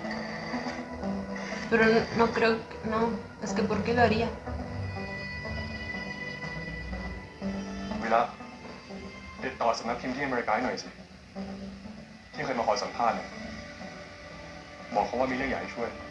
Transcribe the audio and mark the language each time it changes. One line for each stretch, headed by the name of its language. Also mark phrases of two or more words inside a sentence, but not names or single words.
Spanish: Pero no creo que... No, es que ¿por qué lo haría?
Thai: วิระติดต่อสำนักพิมพ์ที่อเมริกาให้หน่อยสิที่เคยมาขอสัมภาษณ์เนี่ยบอกเขาว่ามีเรื่องอยากให้ช่วย